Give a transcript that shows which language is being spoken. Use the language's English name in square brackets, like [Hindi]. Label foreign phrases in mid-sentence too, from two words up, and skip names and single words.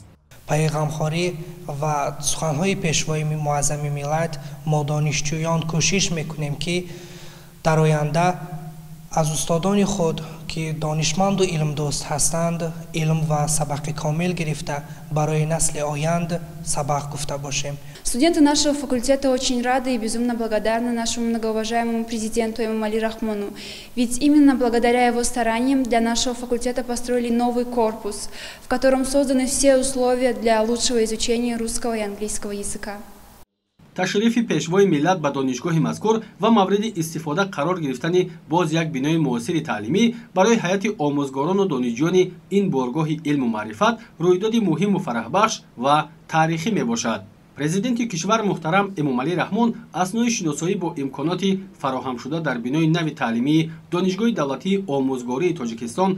[Persian] پیغامخواری و سخن‌های پیشوای معظم ملت ما دانشجویان کوشش می‌کنیم که در آینده از استادان خود که دانشمند و علم دوست هستند علم و سبق کامل گرفته برای نسل آینده سبق گفته باشیم. [Russian] Студенты нашего факультета очень рады и безумно благодарны нашему многоуважаемому президенту Эмомали Рахмону. Ведь именно благодаря его стараниям для нашего факультета построили новый корпус, в котором созданы все условия для лучшего изучения русского и английского языка. [Persian] تشریف پیشوای ملت به دانشگاه مذکور و مورد استفاده قرار گرفتن باز یک بنای معاصر تعلیمی برای هیئت آموزگاران و دانشجویان این بارگاه علم و معرفت رویداد مهم و فرحبخش و تاریخی می باشد. پرزیدنت کشور محترم امامعلی رحمان اثنای شناسایی با امکانات فراهم شده در بنای نو تعلیمی دانشگاه دولتی آموزگاری تاجیکستان